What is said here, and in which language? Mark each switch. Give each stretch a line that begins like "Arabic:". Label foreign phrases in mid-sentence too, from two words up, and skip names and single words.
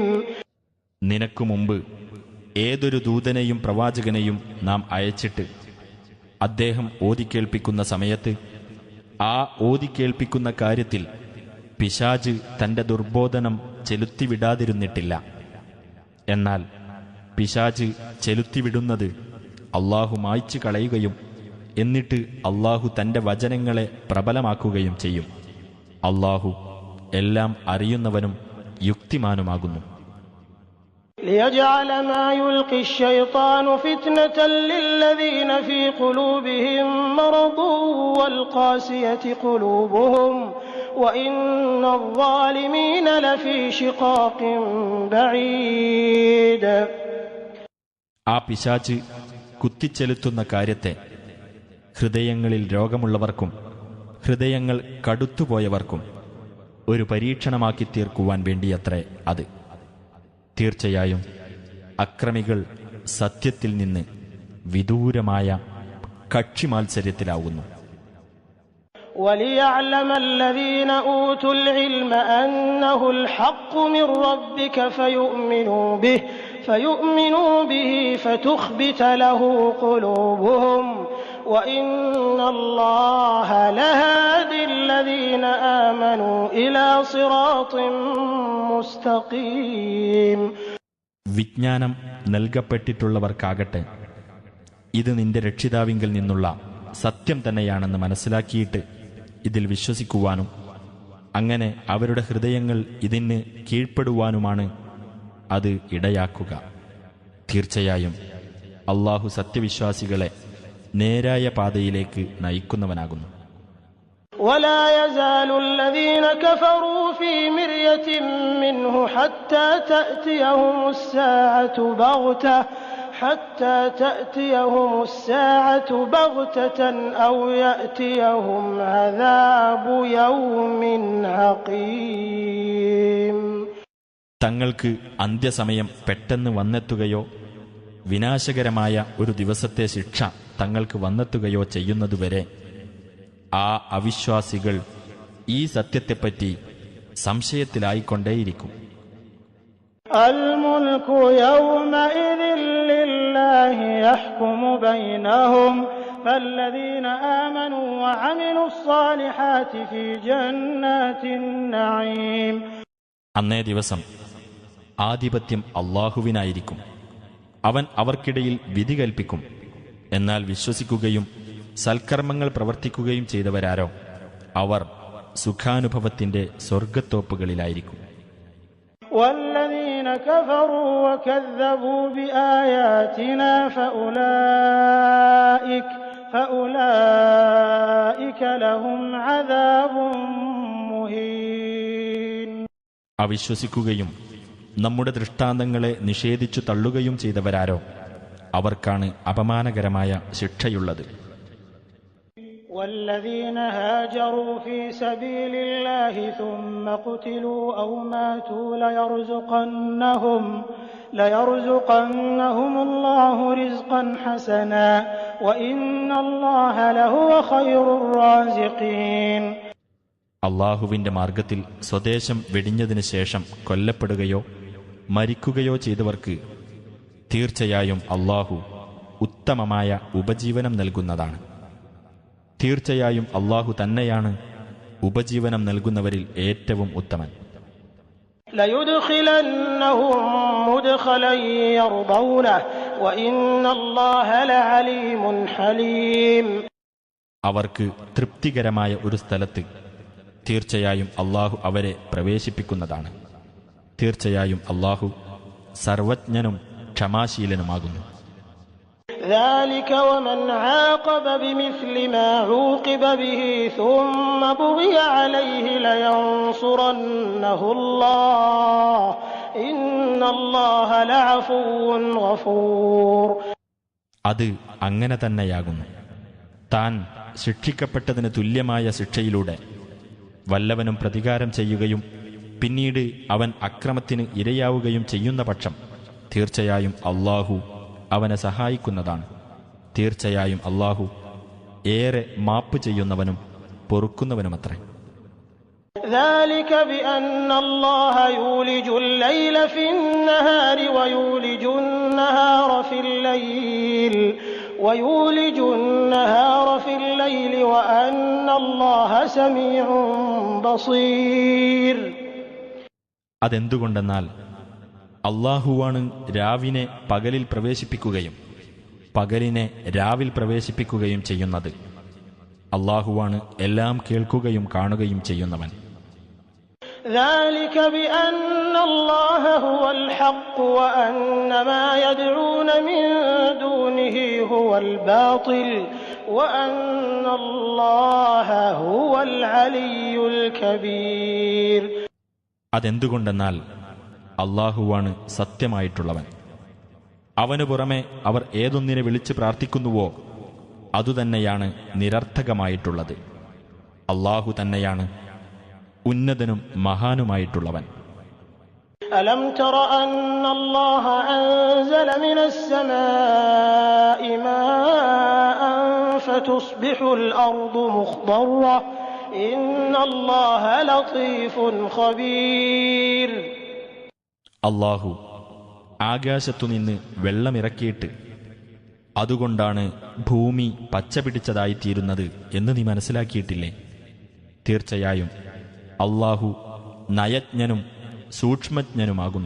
Malayalam: നിനക്കു മുമ്പ് ഏതൊരു ദൂതനെയും പ്രവാചകനെയും നാം അയച്ചിട്ട് അദ്ദേഹം ഓതിക്കേൾപ്പിക്കുന്ന സമയത്ത് ആ ഓതിക്കേൾപ്പിക്കുന്ന കാര്യത്തിൽ പിശാച് തന്റെ ദുർബോധനം ചെലുത്തിവിടാതിരുന്നിട്ടില്ല. എന്നാൽ പിശാച് ചെലുത്തിവിടുന്നത് അള്ളാഹു മായ്ച്ചു കളയുകയും എന്നിട്ട് അള്ളാഹു തന്റെ വചനങ്ങളെ പ്രബലമാക്കുകയും ചെയ്യും. അള്ളാഹു എല്ലാം അറിയുന്നവനും യുക്തിമാനുമാകുന്നു.
Arabic: ليجعل ما يلقي الشيطان فتنة للذين في قلوبهم مرض والقاسية قلوبهم وإن الظالمين لفي شقاق بعيد.
Malayalam: ആ പിശാച് കുത്തിച്ചെലുത്തുന്ന കാര്യത്തെ ഹൃദയങ്ങളിൽ രോഗമുള്ളവർക്കും ഹൃദയങ്ങൾ കടുത്തുപോയവർക്കും ഒരു പരീക്ഷണമാക്കി തീർക്കുവാൻ വേണ്ടിയത്രേ അത്. തീർച്ചയായും അക്രമികൾ സത്യത്തിൽ നിന്ന് വിദൂരമായ കക്ഷിമാത്സര്യത്തിലാവുന്നു.
Arabic: وَلِيَعْلَمَ الَّذِينَ أُوتُوا الْعِلْمَ أَنَّهُ الْحَقُّ مِنْ رَبِّكَ فَيُؤْمِنُوا بِهِ فَتُخْبِتَ لَهُ قُلُوبُهُمْ وَإِنَّ اللَّهَ لَهَادِ الَّذِينَ آمَنُوا إِلَى صِرَاطٍ മുസ്തഖീം.
Malayalam: വിജ്ഞാനം നൽകപ്പെട്ടിട്ടുള്ളവർക്കാകട്ടെ ഇത് നിന്റെ രക്ഷിതാവിങ്കിൽ നിന്നുള്ള സത്യം തന്നെയാണെന്ന് മനസ്സിലാക്കിയിട്ട് ഇതിൽ വിശ്വസിക്കുവാനും അങ്ങനെ അവരുടെ ഹൃദയങ്ങൾ ഇതിന് കീഴ്പ്പെടുവാനുമാണ് അത് ഇടയാക്കുക. തീർച്ചയായും അള്ളാഹു സത്യവിശ്വാസികളെ നേരായ പാതയിലേക്ക് നയിക്കുന്നവനാകുന്നു.
Arabic: ولا يزال الذين كفروا في مرية منه حتى تأتيهم الساعة بغتة أو يأتيهم عذاب يوم عقيم.
Malayalam: തങ്ങൾക്ക് അന്ത്യസമയം പെട്ടെന്ന് വന്നെത്തുകയോ വിനാശകരമായ ഒരു ദിവസത്തെ ശിക്ഷ തങ്ങൾക്ക് വന്നെത്തുകയോ ചെയ്യുന്നതുവരെ ആ അവിശ്വാസികൾ ഈ സത്യത്തെപ്പറ്റി സംശയത്തിലായിക്കൊണ്ടേയിരിക്കും.
Arabic: الملك يومئذ لله يحكم بينهم فالذين آمنوا وعملوا الصالحات في جنات النعيم.
Malayalam: അന്നേ ദിവസം ആധിപത്യം അള്ളാഹുവിനായിരിക്കും. അവൻ അവർക്കിടയിൽ വിധി കൽപ്പിക്കും. എന്നാൽ വിശ്വസിക്കുകയും സൽക്കർമ്മങ്ങൾ പ്രവർത്തിക്കുകയും ചെയ്തവരാരോ അവർ സുഖാനുഭവത്തിന്റെ സ്വർഗത്തോപ്പുകളിലായിരിക്കും.
Arabic: والذين كفروا وكذبوا بآياتنا فأولئك لهم عذاب مهين.
Malayalam: അവിശ്വസിക്കുകയും നമ്മുടെ ദൃഷ്ടാന്തങ്ങളെ നിഷേധിച്ചു തള്ളുകയും ചെയ്തവരാരോ അവർക്കാണ് അപമാനകരമായ ശിക്ഷയുള്ളത്.
Arabic: والذين هاجروا في سبيل الله ثم قتلوا أو ماتوا ليرزقنهم الله رزقا حسنا وإن الله لهو خير الرازقين.
Malayalam: അള്ളാഹുവിന്റെ മാർഗത്തിൽ സ്വദേശം വെടിഞ്ഞതിനു ശേഷം കൊല്ലപ്പെടുകയോ മരിക്കുകയോ ചെയ്തവർക്ക് തീർച്ചയായും അള്ളാഹു ഉത്തമമായ ഉപജീവനം നൽകുന്നതാണ്. തീർച്ചയായും അല്ലാഹു തന്നെയാണ് ഉപജീവനം നൽകുന്നവരിൽ ഏറ്റവും ഉത്തമൻ.
Arabic: لَيُدْخِلَنَّهُم مُّدْخَلًا يَرْضَوْنَهُ وَإِنَّ اللَّهَ لَعَلِيمٌ حَلِيمٌ.
Malayalam: അവർക്ക് തൃപ്തികരമായ ഒരു സ്ഥലത്ത് തീർച്ചയായും അല്ലാഹു അവരെ പ്രവേശിപ്പിക്കുന്നതാണ്. തീർച്ചയായും അല്ലാഹു സർവജ്ഞനും ക്ഷമാശീലനുമാകുന്നു.
Arabic: ذَلِكَ وَمَنْ عَاقَبَ بِمِثْلِ مَا عُوقِبَ بِهِ ثُمَّ بُغِيَ عَلَيْهِ لَيَنصُرَنَّهُ اللَّهُ إِنَّ اللَّهَ لَعَفُوٌّ غَفُورٌ.
Malayalam: അത് അങ്ങനെ തന്നെയാകുന്നു. താൻ ശിക്ഷിക്കപ്പെട്ടതിന് തുല്യമായ ശിക്ഷയിലൂടെ വല്ലവനും പ്രതികാരം ചെയ്യുകയും പിന്നീട് അവൻ അക്രമത്തിന് ഇരയാവുകയും ചെയ്യുന്ന പക്ഷം തീർച്ചയായും അല്ലാഹു അവനെ സഹായിക്കുന്നതാണ്. തീർച്ചയായും അല്ലാഹു ഏറെ മാപ്പ് ചെയ്യുന്നവനും പൊറുക്കുന്നവനുമത്രേ.
Arabic: ذَلِكَ بِأَنَّ اللَّهَ يُولِجُ اللَّيْلَ فِي النَّهَارِ وَيُولِجُ النَّهَارَ فِي اللَّيْلِ وَأَنَّ اللَّهَ سَمِيعٌ بَصِيرٌ.
Malayalam: അതെന്തുകൊണ്ടെന്നാൽ അല്ലാഹുവാണ് രാവിനെ പകലിൽ പ്രവേശിപ്പിക്കുകയും പകലിനെ രാവിൽ പ്രവേശിപ്പിക്കുകയും ചെയ്യുന്നത്. അല്ലാഹുവാണ് എല്ലാം കേൾക്കുകയും കാണുകയും ചെയ്യുന്നവൻ.
Arabic: ذَلِكَ بِأَنَّ اللَّهَ هُوَ الْحَقُّ وَأَنَّ مَا يَدْعُونَ مِن دُونِهِ هُوَ الْبَاطِلُ وَأَنَّ اللَّهَ هُوَ الْعَلِيُّ الْكَبِيرُ.
Malayalam: അതെന്തുകൊണ്ടെന്നാൽ അല്ലാഹുവാണ് സത്യമായിട്ടുള്ളവൻ. അവനു പുറമെ അവർ ഏതൊന്നിനെ വിളിച്ച് പ്രാർത്ഥിക്കുന്നുവോ അതുതന്നെയാണ് നിരർത്ഥകമായിട്ടുള്ളത്. അല്ലാഹു തന്നെയാണ് ഉന്നതനും മഹാനുമായിട്ടുള്ളവൻ.
Arabic: أَلَمْ تَرَ أَنَّ اللَّهَ أَنزَلَ مِنَ السَّمَاءِ مَاءً فَتُصْبِحُ الْأَرْضُ مُخْضَرَّةً إِنَّ اللَّهَ لَطِيفٌ خَبِيرٌ.
Malayalam: അല്ലാഹു ആകാശത്തുനിന്ന് വെള്ളമിറക്കിയിട്ട് അതുകൊണ്ടാണ് ഭൂമി പച്ച പിടിച്ചതായിത്തീരുന്നത് എന്ന് നീ മനസ്സിലാക്കിയിട്ടില്ലേ? തീർച്ചയായും അല്ലാഹു നയജ്ഞനും സൂക്ഷ്മജ്ഞനുമാകുന്നു.